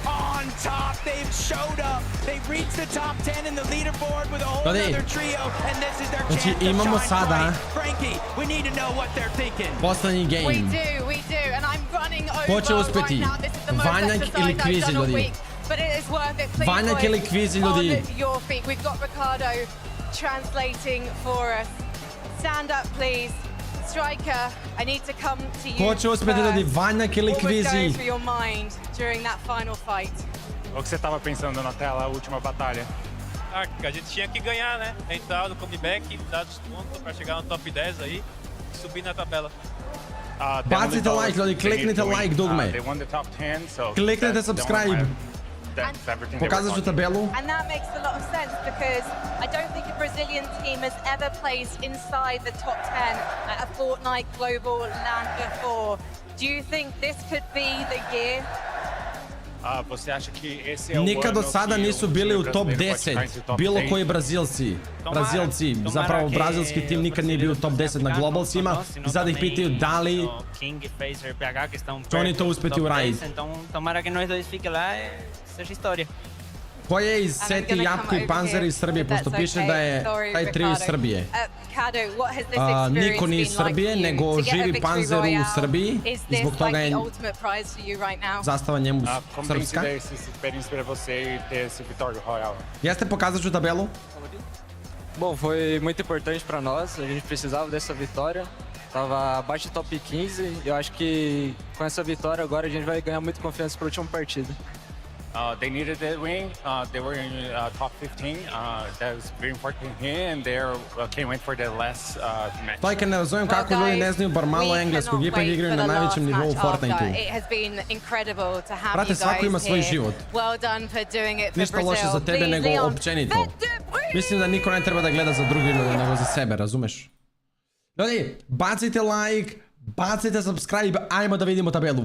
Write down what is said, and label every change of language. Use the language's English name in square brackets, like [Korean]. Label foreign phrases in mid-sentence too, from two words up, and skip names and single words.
[Bosnian] Ljudi, znači imamo sada poslednji game. Ko će uspjeti? Vanjak ili Kvizi, ljudi? Vanjak ili Kvizi, ljudi? [English] Stand up, please. Striker, I need to come to you. [Bosnian] Ko će uspjeti, ljudi? Vanjak ili Kvizi? [English] What was going through your mind during that final fight? [Portuguese] O que você tava pensando na tela, a última batalha? Ah, que a gente tinha que ganhar, né? A gente tava no comeback, dar desconto pra chegar no top 10 aí e subir na tabela. [Bosnian] Bacite like, ljudi, kliknite like, dugme. Kliknite subscribe. Pokazat ću tabelu. [English] And that makes a lot of sense because I don't think a Brazilian team has ever placed inside the top 10 at a Fortnite global LAN before. Do you think this could be the year? [Portuguese] você acha que esse é o [Bosnian] Nikad do [Portuguese] ano [Bosnian] sada [Portuguese] que [Bosnian] nisu [Portuguese] um [Bosnian] bili [Portuguese] time [Bosnian] u top [Portuguese] brasileiro pode [Bosnian] 10. [Portuguese] ficar entre top [Bosnian] Bilo [Portuguese] 10? [Bosnian] koji Brazilci. Zapravo brazilski tim nikad nije bio u top 10 na globalsima. I sad ih pitaju da li [Portuguese] King, Phaser, PH que estão [Bosnian] će oni [Portuguese] perto [Bosnian] to [Portuguese] do [Bosnian] uspjeti [Portuguese] top 10, [Bosnian] uraditi. [Portuguese] então tomara que nós dois fique lá e seja história. [Bosnian] Ko je iz Seti, Japko i Panzer iz Srbije, pošto piše da je taj trio iz Srbije. Niko nije iz Srbije, nego živi Panzer u Srbiji i zbog toga je zastava njemu srpska. [Portuguese] Como tem sido essa experiência para você e ter esse vitória royal? [Bosnian] Jeste pokazat ću tabelu? [Portuguese] Bom, foi muito importante para nós, a gente precisava dessa vitória. Tava abaixo do top 15 e eu acho que com essa vitória agora a gente vai ganhar muito confiança para a última partida. [English] They needed that win. They were in top 15. That was very important to him, and they came in for the last match. [Bosnian] Stojka, ne razumijem kako ljudi ne znaju bar malo engleskog, ipak igraju na najvećem nivou u Fortniteu. Brate, svako ima svoj život. Ništa loše za tebe, nego općenito. Mislim da niko ne treba da gleda za drugi ljudi, nego za sebe, razumeš? Ljudi, bacite like, bacite subscribe, ajmo da vidimo tabelu.